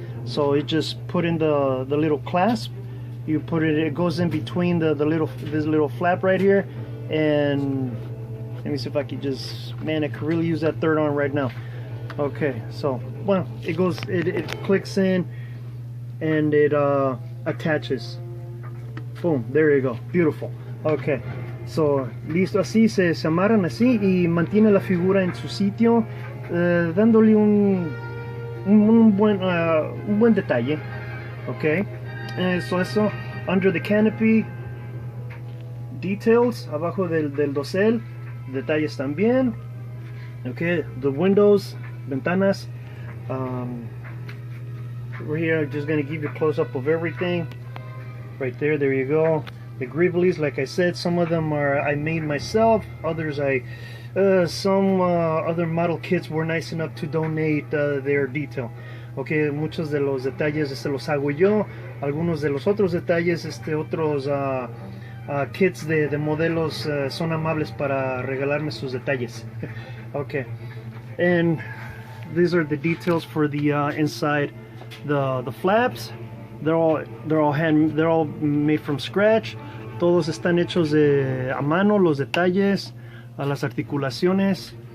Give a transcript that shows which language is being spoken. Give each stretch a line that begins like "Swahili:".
English: So it just put in the little clasp. You put it goes in between this little flap right here, and let me see if I can just, man, I could really use that third arm right now. Okay, so well, it clicks in and it attaches. Boom, there you go, beautiful.
Spanish: Okay, so listo, así se amarran así y mantiene la figura en su sitio, dándole un buen detalle.
English: Okay, so eso, under the canopy, details,
Spanish: abajo del dosel, detalles también.
English: Okay, the windows, ventanas. We're here, just going to give you a close-up of everything. Right there, there you go. The gribblies, like I said, some of them I made myself. Others some other model kits were nice enough to donate their detail.
Spanish: Okay, muchos de los detalles los hago yo. Algunos de los otros detalles, otros kits de modelos son amables para regalarme sus detalles.
English: Okay, and these are the details for the inside. The flaps, they're all made from scratch.
Spanish: Todos están hechos a mano, los detalles, las articulaciones.